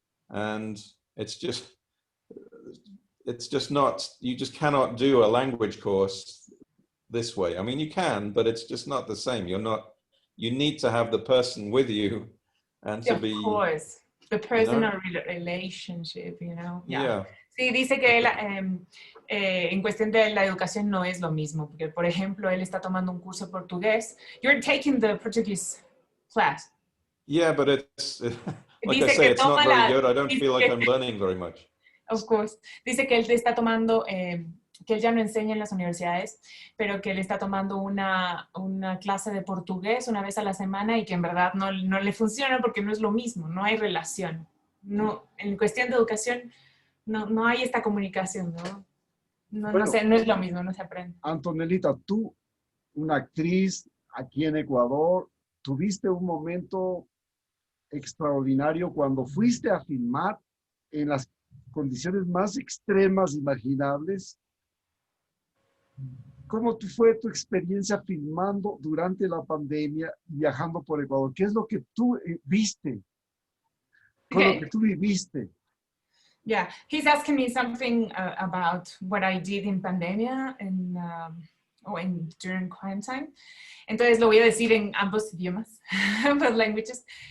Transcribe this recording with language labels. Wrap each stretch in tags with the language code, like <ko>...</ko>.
<en>And it's just not, you just cannot do a language course this way. I mean, you can, but it's just not the same. You need to have the person with you and to be... Of course, the personal relationship, you know? Yeah.</en> <es>Sí, dice que él, en cuestión de la educación no es lo mismo, porque por ejemplo, él está tomando un curso portugués.</es> <en>You're taking the Portuguese class. Yeah, but it's, like I say, it's not very good. I don't feel like I'm learning very much. Of course.</en> <es>Dice que él está tomando, que él ya no enseña en las universidades, pero que él está tomando una clase de portugués una vez a la semana y que en verdad no le funciona porque no es lo mismo, no hay relación. No, en cuestión de educación no hay esta comunicación, ¿no? No sé, no es lo mismo, no se aprende. Antonelita, tú, una actriz aquí en Ecuador, tuviste un momento extraordinario cuando fuiste a filmar en las condiciones más extremas imaginables. ¿Cómo fue tu experiencia filmando durante la pandemia, viajando por Ecuador? ¿Qué es lo que tú viste? ¿Qué es lo que tú viviste?</es> <en>Yeah, he's asking me something about what I did in pandemia and during quarantine.</en> <es>Entonces lo voy a decir en ambos idiomas, ambos languages.</es>